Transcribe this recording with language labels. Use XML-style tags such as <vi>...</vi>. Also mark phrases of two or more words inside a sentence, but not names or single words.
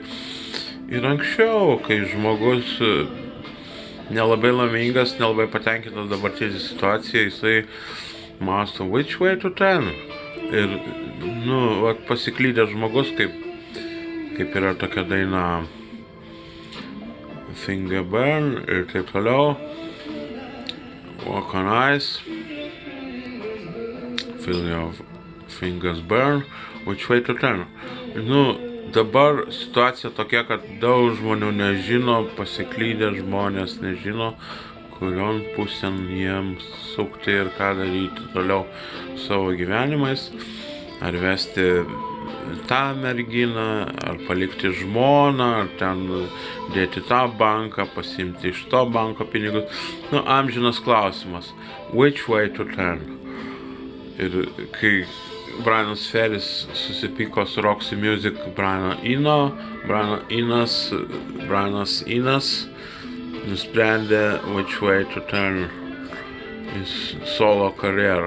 <lt>Ir anksčiau, kai žmogus nelabai laimingas, nelabai patenkintas dabartinė situacija, jisai mąsto</lt> <en>Which Way to Turn.</en> <lt>Ir, pasiklydęs žmogus, kaip yra tokia daina Finger Burn ir taip toliau,</lt> <en>Walk on Ice, Feel Your Fingers Burn, Which Way to Turn.</en> <lt>Dabar situacija tokia, kad daug žmonių nežino, pasiklydę žmonės nežino, kurion pusėn jiems sukti ir ką daryti toliau savo gyvenimais, ar vesti tą merginą, ar palikti žmoną, ar ten dėti tą banką, pasimti iš to banko pinigus. Amžinas klausimas.</lt> <en>Which way to turn?</en> <lt>Ir kai Brianas Ferris susipyko su Roxy Music, Brianas Enas nusprendė</lt> <en>Which Way to Turn</en> <lt>į solo karjerą.</lt>